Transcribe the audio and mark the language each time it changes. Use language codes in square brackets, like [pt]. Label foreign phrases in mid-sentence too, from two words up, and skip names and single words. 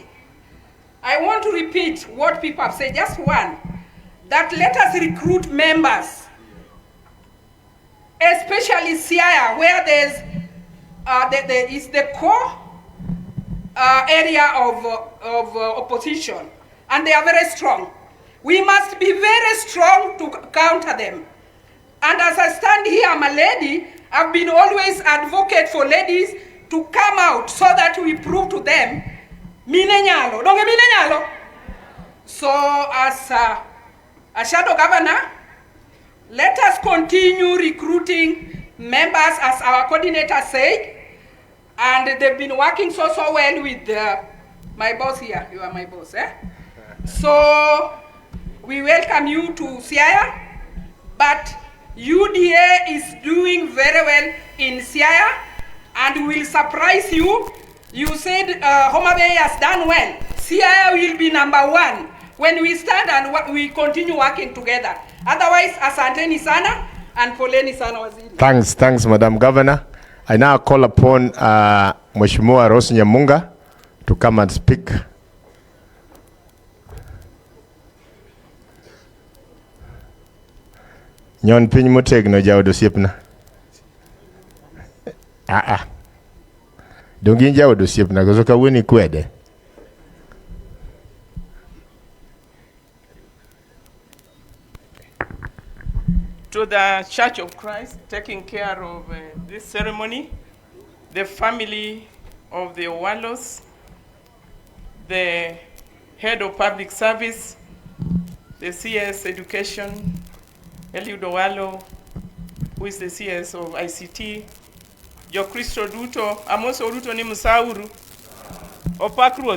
[en] I want to repeat what people have said, just one, that let us recruit members, especially Siaya, where there's is the core area of opposition, and they are very strong. We must be very strong to counter them. And as I stand here, I'm a lady, I've been always advocate for ladies to come out so that we prove to them, [luo] mine nyalo, donge mine nyalo. [en] So as a shadow governor, let us continue recruiting members as our coordinator said, and they've been working so well with my boss here. You are my boss, eh? So we welcome you to Siaya, but UDA is doing very well in Siaya and will surprise you. You said Homa Bay has done well. Siaya will be #1 when we stand and we continue working together. Otherwise, [sw] asanteni sana and poleni sana waziri. [en] Thanks, Madam Governor. I now call upon Mheshimiwa Rose Nyamunga to come and speak. [luo] Nyon piny motegno jaod osiepna. Dongi jaod osiepna koso kawuoni kwede. [en] To the Church of Christ taking care of this ceremony, the family of the Owalos, the head of public service, the CS education, Eliud Owalo, who is the CS of ICT, [luo] Jo Christo Ruto, Amoso Ruto ni Musauru, Opakrod.